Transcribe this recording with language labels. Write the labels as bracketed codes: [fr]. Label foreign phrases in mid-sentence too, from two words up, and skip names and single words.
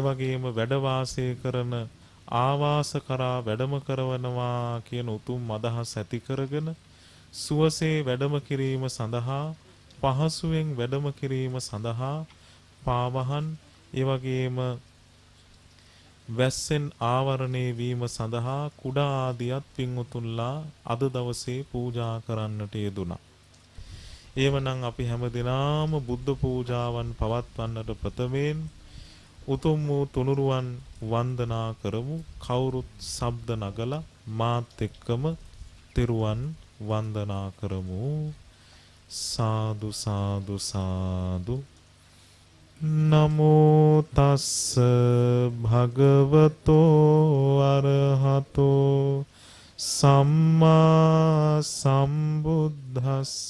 [si] වගේම වැඩ වාසය කරන ආවාස කරා වැඩම කරවනවා කියන උතුම් අදහස් ඇති කරගෙන සුවසේ වැඩම කිරීම සඳහා, පහසුවෙන් වැඩම කිරීම සඳහා පාවහන්, ඒ වගේම වැස්සෙන් ආවරණය වීම සඳහා කුඩා ආදියත් පින්වතුන්ලා අද දවසේ පූජා කරන්නට යෙදුණා. එවනම් අපි හැමදිනාම බුද්ධ පූජාවන් පවත්වන්නට ප්‍රථමයෙන් උතුම් වූ තුනුරුවන් වන්දනා කරමු. කවුරුත් ශබ්ද නගලා මාත් එක්කම තිරුවන් වන්දනා කරමු. සාදු සාදු සාදු. [pi] නමෝ තස්ස භගවතෝ අරහතෝ සම්මා සම්බුද්දස්ස.